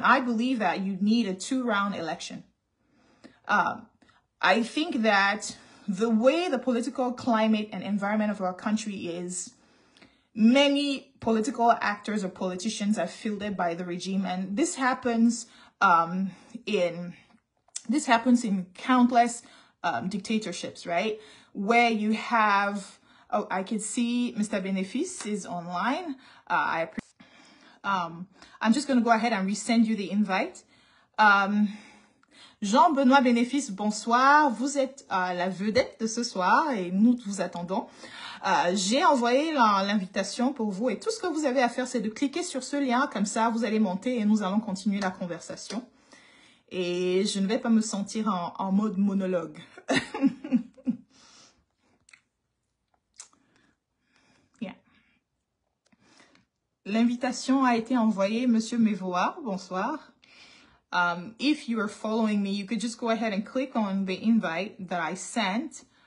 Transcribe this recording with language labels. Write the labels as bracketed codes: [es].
[en] I believe that you need a 2-round election. I think that the way the political climate and environment of our country is, many political actors or politicians are fielded by the regime, and this happens in countless dictatorships, right? Where you have, oh, I can see Mr. Bénéfice is online. I'm just going to go ahead and resend you the invite. [fr] Jean-Benoit Bénéfice, bonsoir. Vous êtes la vedette de ce soir et nous vous attendons. J'ai envoyé l'invitation pour vous et tout ce que vous avez à faire, c'est de cliquer sur ce lien. Comme ça, vous allez monter et nous allons continuer la conversation. Et je ne vais pas me sentir en mode monologue. [en] Yeah. [fr] L'invitation a été envoyée, Monsieur Mevoa. Bonsoir. [en] If you are following me, you could just go ahead and click on the invite that I sent.